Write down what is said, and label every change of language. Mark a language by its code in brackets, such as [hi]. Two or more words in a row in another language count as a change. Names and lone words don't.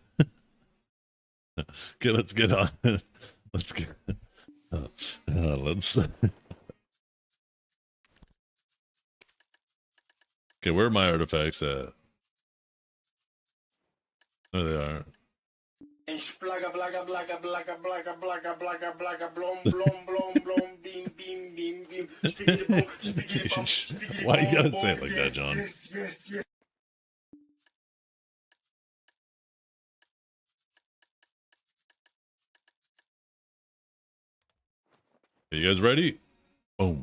[en] Okay, let's get on. Let's get. Let's. Okay, where are my artifacts at? There they are. Splaga blaga blaga blaga blaga blaga blaga blaga blom blom blom blom beam beam beam beam. Spiggity boom, spiggity bum, spiggity Why you gotta bum, say it bum. like Yes, that, John? Yes. Are you guys ready? Boom.